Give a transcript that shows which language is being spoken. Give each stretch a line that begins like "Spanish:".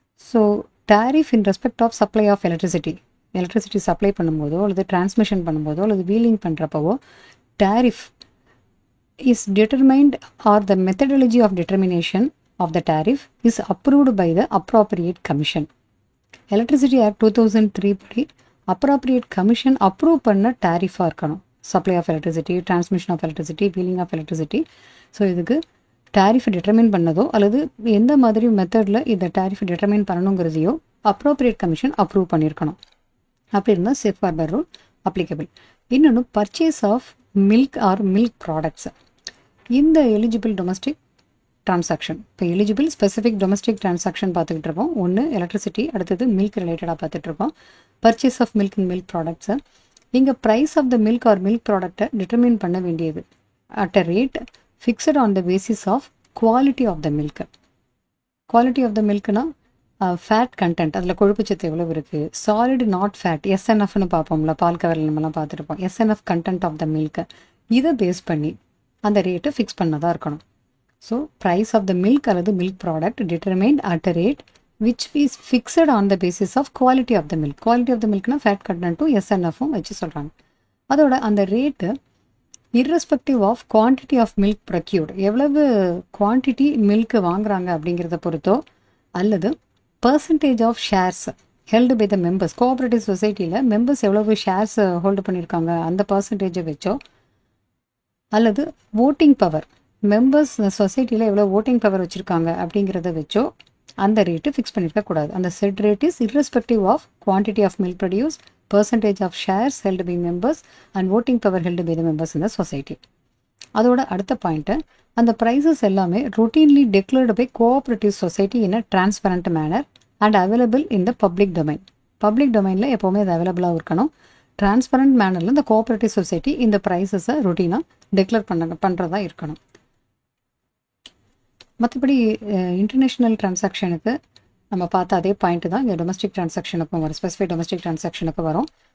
English: so tariff in respect of supply of electricity
Tamil: supply பண்ணும்போதோ அல்லது transmission பண்ணும்போதோ அல்லது wheeling பண்ணுறப்பவோ
English: Tariff is determined or the methodology of determination of the tariff is approved by the appropriate commission.
Tamil: Electricity Act 2003 படி appropriate commission approve பண்ண tariff-ஆக இருக்கணும். Supply of electricity, transmission of electricity, wheeling of electricity. So இதுக்கு tariff determine பண்ணதோ அல்லது எந்த மாதிரி மெத்தடில் இந்த tariff determine பண்ணணுங்கிறதையோ appropriate commission approve பண்ணியிருக்கணும். அப்படி இருந்தால் சேஃப் ஹார்பர் ரூல் அப்ளிகபிள். இன்னொன்று purchase of milk R milk products. இந்த எலிஜிபிள் டொமஸ்டிக் டிரான்சாக்ஷன், இப்போ எலிஜிபிள் ஸ்பெசிஃபிக் டொமஸ்டிக் டிரான்சாக்ஷன் பார்த்துக்கிட்டு இருக்கோம். ஒன்று எலக்ட்ரிசிட்டி, அடுத்தது மில்க் ரிலேட்டடாக பார்த்துட்ருக்கோம். Purchase of milk and milk ப்ராடக்ட்ஸை இங்கே price of the milk R milk ப்ராடக்டை டிட்டர்மின் பண்ண வேண்டியது
English: At a rate fixed on the basis of quality of the milk.
Tamil: Quality of the மில்க்னா fat content, அதில் கொழுப்புச்சத்து எவ்வளோ இருக்குது, சாலிட் நாட் ஃபேட், SNFன்னு பார்ப்போம்ல, பால் கவரில் நம்மலாம் பார்த்துருப்போம், SNF content of the milk. இதை பேஸ் பண்ணி அந்த ரேட்டை ஃபிக்ஸ் பண்ணதாக இருக்கணும். So price of the milk அல்லது milk product
English: Determined at a rate which is fixed on the basis of quality of the milk. Quality of the milk na fat content SNF
Tamil: வச்சு சொல்கிறாங்க. அதோட அந்த rate
English: irrespective of quantity of milk procured,
Tamil: எவ்வளவு quantity milk வாங்குறாங்க அப்படிங்கிறத பொறுத்தோ அல்லது
English: percentage of shares held by the members,
Tamil: cooperative சொசைட்டியில் members எவ்வளவு ஷேர்ஸ் ஹோல்டு பண்ணியிருக்காங்க அந்த பர்சன்டேஜை வச்சோ அல்லது ஓட்டிங் பவர், மெம்பர்ஸ் சொசைட்டியில் எவ்வளோ ஓட்டிங் பவர் வச்சுருக்காங்க அப்படிங்கிறத வச்சோ அந்த ரேட்டு ஃபிக்ஸ் பண்ணியிருக்க கூடாது.
English: அந்த set rate is irrespective of quantity of milk produce, percentage of shares held by members and voting power held by the members in the society.
Tamil: அதோட அடுத்த பாயிண்ட்டு, அந்த ப்ரைஸஸ் எல்லாமே
English: routinely declared by cooperative society in a transparent manner and available in the public domain.
Tamil: Public டொமைனில் எப்போவுமே அது அவைலபிளாக இருக்கணும். Transparent மேனரில் இந்த கோஆப்ரேட்டிவ் சொசைட்டி இந்த ப்ரைஸஸை ருட்டீனாக டிக்ளேர் பண்ணுறதா இருக்கணும். மற்றபடி இன்டர்நேஷ்னல் டிரான்சாக்ஷனுக்கு நம்ம பார்த்த அதே பாயிண்ட் தான் இங்கே டொமஸ்டிக் டிரான்சாக்ஷனுக்கும் வரும், ஸ்பெசிஃபிக் டொமஸ்டிக் டிரான்சாக்ஷனுக்கு வரும்.